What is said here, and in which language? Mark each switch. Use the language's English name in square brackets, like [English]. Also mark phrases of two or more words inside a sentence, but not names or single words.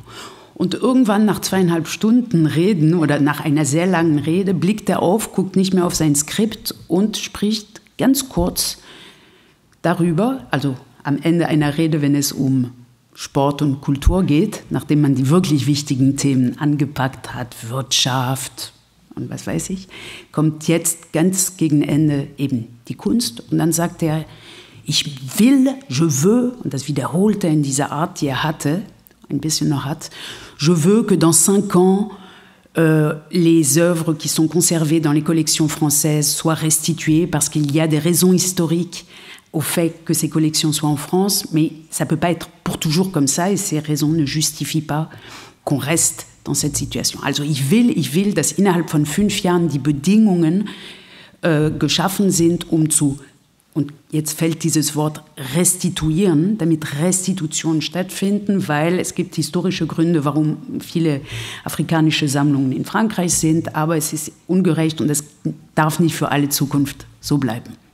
[German] Und irgendwann nach 2,5 Stunden Reden oder nach einer sehr langen Rede blickt er auf, guckt nicht mehr auf sein Skript und spricht ganz kurz darüber, also am Ende einer Rede, wenn es um Sport und Kultur geht, nachdem man die wirklich wichtigen Themen angepackt hat, Wirtschaft und was weiß ich, kommt jetzt ganz gegen Ende eben die Kunst. Und dann sagt er, ich will, [French] je veux, [German] und das wiederholt er in dieser Art, die er hatte, ein bisschen noch hat, [French] je veux que dans 5 ans, les œuvres qui sont conservées dans les collections françaises soient restituées parce qu'il y a des raisons historiques au fait que ces collections soient en France, mais ça ne peut pas être pour toujours comme ça et ces raisons ne justifient pas qu'on reste dans cette situation. [German] Also ich will, dass innerhalb von 5 Jahren die Bedingungen geschaffen sind, und jetzt fällt dieses Wort restituieren, damit Restitutionen stattfinden, weil es gibt historische Gründe, warum viele afrikanische Sammlungen in Frankreich sind, aber es ist ungerecht und es darf nicht für alle Zukunft so bleiben.